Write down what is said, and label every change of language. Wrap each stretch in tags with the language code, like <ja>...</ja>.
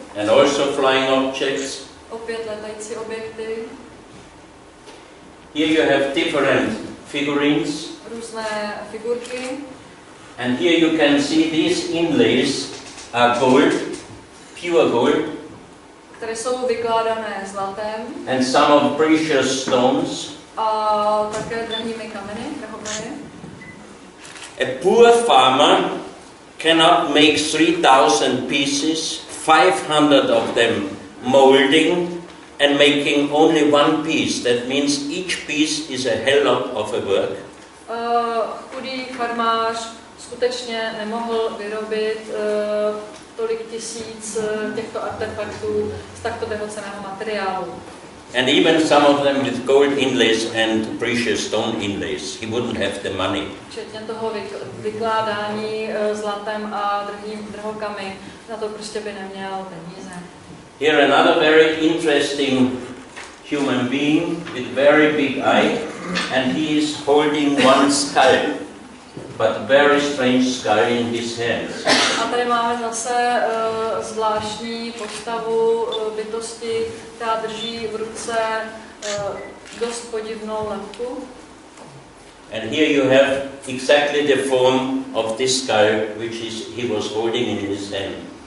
<en>And also flying objects.</en> <cs>Opět letající objekty.</cs> <en>Here you have different figurines.</en> <cs>Různé figurky.</cs> <en>And here you can see these inlays are gold, pure gold.</en> <cs>Které jsou vykládané zlatem.</cs> <en>And some of precious stones.</en> <cs>A také drahými kameny, drahokameny.</cs> <en>A poor farmer cannot make 3,000 pieces, 500 of them molding and making only one piece. That means each piece is a hell of a work.</en> <cs>Chudý farmář skutečně nemohl vyrobit tolik tisíc těchto artefaktů z takto drahocenného materiálu.</cs> <en>And even some of them with gold inlays and precious stone inlays. He wouldn't have the money.</en> <cs>Včetně toho vykládání zlatem a drahokami, na to prostě by neměl peníze.</cs> <en>Here another very interesting human being with very big eye, and he is holding one skull, but very strange skull in his hands.</en> <cs>A tady máme zase zvláštní postavu bytosti, která drží v ruce dost podivnou lebku.</cs> <en>And here you have exactly the form of this skull which he was holding in his hand.</en>